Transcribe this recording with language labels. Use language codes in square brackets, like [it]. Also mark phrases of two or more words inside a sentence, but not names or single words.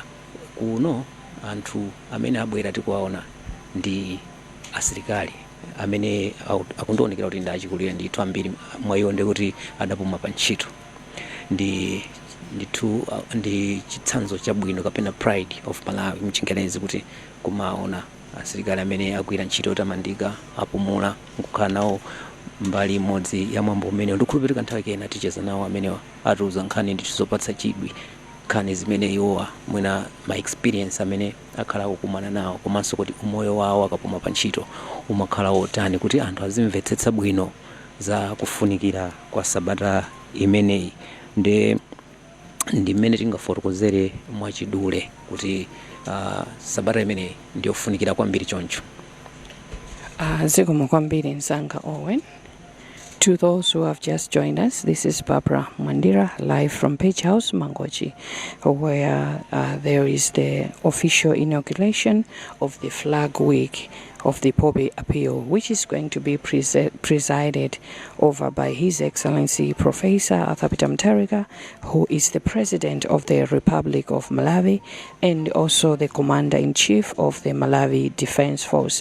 [ny] Kuno anthu amene abwera tikuwaona ndi asilikali amene akundionekera kuti ndi achikulire ndithu ambiri mwa iwo ndikuti adapuma pa ntchito. Ndi chitsanzo chabwino kapena [en] pride of Malawi [ny] mchingerezi kuti kumaona asilikali amene agwira ntchito yotamandika apumula nkukhala nawo mbali imodzi ya mwambo umene. Ndikukhulupirira nthawi kena ticheza nawo amene atiuza nkhani ndithu zopatsa chidwi, nkhani zimene iwowa mwina ma experience amene akhala akukumana nawo, komanso kuti umoyo wawo akapuma pa ntchito umakhala wotani, kuti anthu azimvetsetsa bwino za kufunikira kwa sabata imeneyi. Ndi mmene tingafotokozere mwachidule kuti sabata imeneyi ndiyofunikira kwambiri choncho. Zikomo kwambiri mzanga Owen. [en] To those who have just joined us, this is Barbara Mandira, live from Page House, Mangochi, where there is the official inauguration of the flag week of the Pobe Appeal, which is going to be presided over by His Excellency Professor Arthur Peter Mutharika, who is the President of the Republic of Malawi and also the Commander-in-Chief of the Malawi Defense Force.